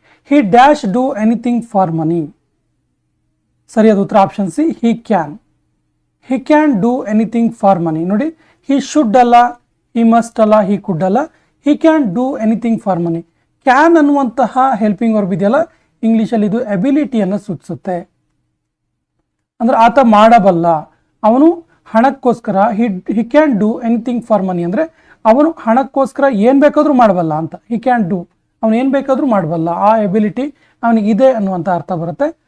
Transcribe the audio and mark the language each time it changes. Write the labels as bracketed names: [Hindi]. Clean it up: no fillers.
[English] He dash do anything for money. [Kannada] ಸರಿಯಾದ ಉತ್ತರ option C, [English] he can. He can do anything for money. ನೋಡಿ, he should [Kannada] ಅಲ್ಲ, [English] he must ಅಲ್ಲ, he could ಅಲ್ಲ, he can do anything for money. [Kannada] Can ಅನ್ನುವಂತಹ helping verb ಇದೆಯಲ್ಲ, ಇಂಗ್ಲೀಷಲ್ಲಿ ಇದು ಎಬಿಲಿಟಿಯನ್ನು ಸೂಚಿಸುತ್ತೆ. ಅಂದರೆ ಆತ ಮಾಡಬಲ್ಲ, ಅವನು ಹಣಕ್ಕೋಸ್ಕರ. [English] he can do anything for money [Kannada] ಅಂದರೆ ಅವನು ಹಣಕ್ಕೋಸ್ಕರ ಏನು ಬೇಕಾದರೂ ಮಾಡಬಲ್ಲ ಅಂತ. [English] he can do, [Kannada] ಅವನು ಏನು ಬೇಕಾದರೂ ಮಾಡಬಲ್ಲ, ಆ ಎಬಿಲಿಟಿ ಅವನಿಗಿದೆ ಅನ್ನುವಂಥ ಅರ್ಥ ಬರುತ್ತೆ.